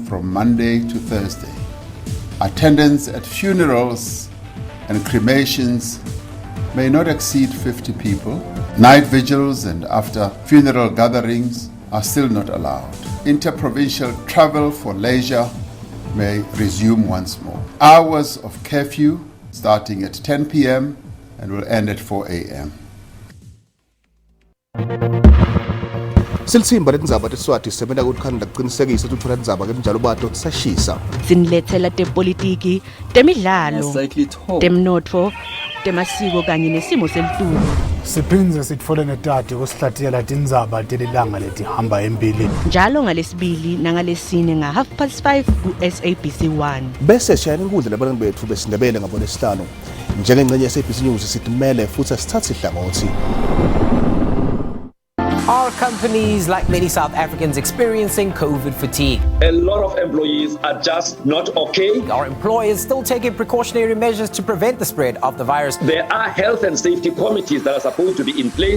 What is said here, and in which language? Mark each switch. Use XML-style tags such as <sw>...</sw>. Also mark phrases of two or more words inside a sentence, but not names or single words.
<en>from Monday to Thursday. Attendance at funerals and cremations may not exceed 50 people. Night vigils and after funeral gatherings are still not allowed. Interprovincial travel for leisure may resume once more. Hours of curfew starting at 10 p.m. and will end at 4 a.m.</en> <ss>Silithimba letindzaba teSiswati sisebenza ukukhanda kuqinisekisa ukuthi uthola indzaba ngenjalo bato sashisa. Sinilethela tepolitiki, temidlalo, temnotfo, temasiko kanye nesimo selitulu. Siphindze sitfole netati kusihlathiyela tindzaba telilanga letihamba empilini. Njalo ngalesibili nangalesine nga 5:30 ku SABC 1. Bese shayela inkundla labantu bethu besindebele ngabonesihlanu. Njengengcenye yeSABC News sitimele futhi sithathe ihlangothi.</ss> <en>Are companies, like many South Africans, experiencing COVID fatigue? A lot of employees are just not okay. Are employers still taking precautionary measures to prevent the spread of the virus? There are health and safety committees that are supposed to be in place.</en>